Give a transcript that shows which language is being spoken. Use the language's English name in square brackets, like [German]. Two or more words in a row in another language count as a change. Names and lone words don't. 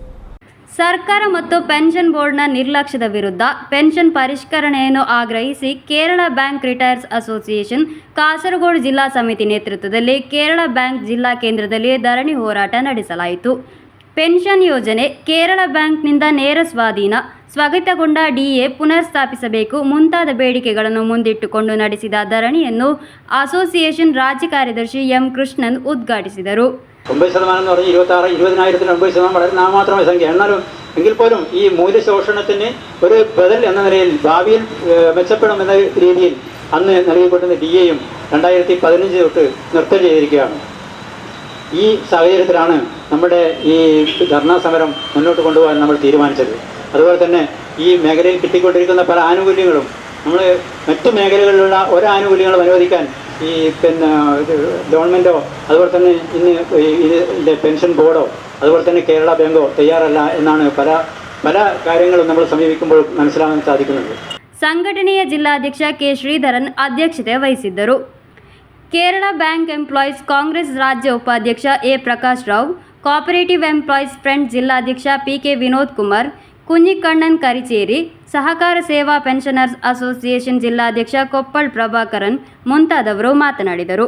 [Kannada] ಸರ್ಕಾರ ಮತ್ತು ಪೆನ್ಷನ್ ಬೋರ್ಡ್ನ ನಿರ್ಲಕ್ಷ್ಯದ ವಿರುದ್ಧ ಪೆನ್ಷನ್ ಪರಿಷ್ಕರಣೆಯನ್ನು ಆಗ್ರಹಿಸಿ ಕೇರಳ ಬ್ಯಾಂಕ್ ರಿಟೈರ್ಸ್ ಅಸೋಸಿಯೇಷನ್ ಕಾಸರಗೋಡು ಜಿಲ್ಲಾ ಸಮಿತಿ ನೇತೃತ್ವದಲ್ಲಿ ಕೇರಳ ಬ್ಯಾಂಕ್ ಜಿಲ್ಲಾ ಕೇಂದ್ರದಲ್ಲಿ ಧರಣಿ ಹೋರಾಟ ನಡೆಸಲಾಯಿತು. ಪೆನ್ಷನ್ ಯೋಜನೆ, ಕೇರಳ ಬ್ಯಾಂಕ್ನಿಂದ ನೇರ ಸ್ವಾಧೀನ, ಸ್ಥಗಿತಗೊಂಡ DA ಪುನರ್ಸ್ಥಾಪಿಸಬೇಕು ಮುಂತಾದ ಬೇಡಿಕೆಗಳನ್ನು ಮುಂದಿಟ್ಟುಕೊಂಡು ನಡೆಸಿದ ಧರಣಿಯನ್ನು ಅಸೋಸಿಯೇಷನ್ ರಾಜ್ಯ ಕಾರ್ಯದರ್ಶಿ ಎಂ ಕೃಷ್ಣನ್ ಉದ್ಘಾಟಿಸಿದರು. [Malayalam] 90% എന്ന് പറഞ്ഞാൽ 20,000-ൽ 90% വളരെ നാമമാത്രമായ സംഖ്യ. എന്നാലും എങ്കിൽ പോലും ഈ മൂല്യശോഷണത്തിന് ഒരു ബദൽ എന്ന നിലയിൽ ഭാവിയിൽ മെച്ചപ്പെടുമെന്ന രീതിയിൽ അന്ന് നൽകിക്കൊണ്ടിരുന്ന DAയും 2015 തൊട്ട് നിർത്തൽ ചെയ്തിരിക്കുകയാണ്. ഈ സാഹചര്യത്തിലാണ് നമ്മുടെ ഈ ധർണാ സമരം മുന്നോട്ട് കൊണ്ടുപോകാൻ നമ്മൾ തീരുമാനിച്ചത്. അതുപോലെ തന്നെ ഈ മേഖലയിൽ കിട്ടിക്കൊണ്ടിരിക്കുന്ന പല ആനുകൂല്യങ്ങളും നമ്മൾ മറ്റു മേഖലകളിലുള്ള ഒരാനുകൂല്യങ്ങളും അനുവദിക്കാൻ ഈ ഗവൺമെൻറ്റോ അതുപോലെ തന്നെ ഇതിൻ്റെ പെൻഷൻ ബോർഡോ അതുപോലെ തന്നെ കേരള ബാങ്കോ തയ്യാറല്ല എന്നാണ് പല കാര്യങ്ങളും നമ്മൾ സമീപിക്കുമ്പോൾ മനസ്സിലാക്കാൻ സാധിക്കുന്നത്. [Kannada] ಸಂಘಟನೆಯ ಜಿಲ್ಲಾಧ್ಯಕ್ಷ ಕೆ ಶ್ರೀಧರನ್ ಅಧ್ಯಕ್ಷತೆ ವಹಿಸಿದ್ದರು. ಕೇರಳ ಬ್ಯಾಂಕ್ ಎಂಪ್ಲಾಯೀಸ್ ಕಾಂಗ್ರೆಸ್ ರಾಜ್ಯ ಉಪಾಧ್ಯಕ್ಷ ಎ ಪ್ರಕಾಶ್ ರಾವ್, ಕೋಆಪರೇಟಿವ್ ಎಂಪ್ಲಾಯೀಸ್ ಫ್ರಂಟ್ ಜಿಲ್ಲಾಧ್ಯಕ್ಷ PK ವಿನೋದ್ ಕುಮಾರ್, ಕುഞ്ഞിಕಣ್ಣನ್ ಕರಿಚೇರಿ, ಸಹಕಾರ ಸೇವಾ ಪೆನ್ಷನರ್ಸ್ ಅಸೋಸಿಯೇಷನ್ ಜಿಲ್ಲಾಧ್ಯಕ್ಷ ಕೊಪ್ಪಳ್ ಪ್ರಭಾಕರನ್ ಮುಂತಾದವರು ಮಾತನಾಡಿದರು.